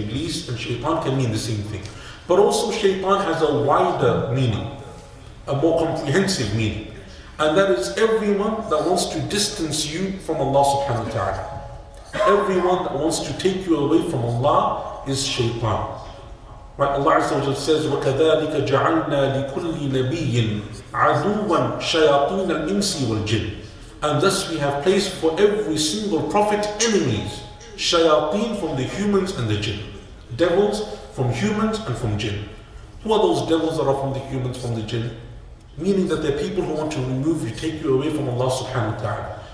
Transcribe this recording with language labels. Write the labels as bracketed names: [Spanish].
[English] Iblis and shaytan can mean the same thing. But also shaytan has a wider meaning, a more comprehensive meaning. And that is everyone that wants to distance you from Allah subhanahu wa ta'ala. Everyone that wants to take you away from Allah is shaytan. Right? [Arabic] Allah Azza wa Jalla says, وَكَذَلِكَ جَعَلْنَا لِكُلِّ نَبِيٍّ عَدُوًّا شَيَاطِينَ الْإِنسِ وَالْجِنِّ. [English] And thus we have placed for every single prophet enemies, shayateen from the humans and the jinn. Devils from humans and from jinn. Who are those devils that are from the humans, from the jinn? Meaning that they're people who want to remove you, take you away from Allah subhanahu wa ta'ala.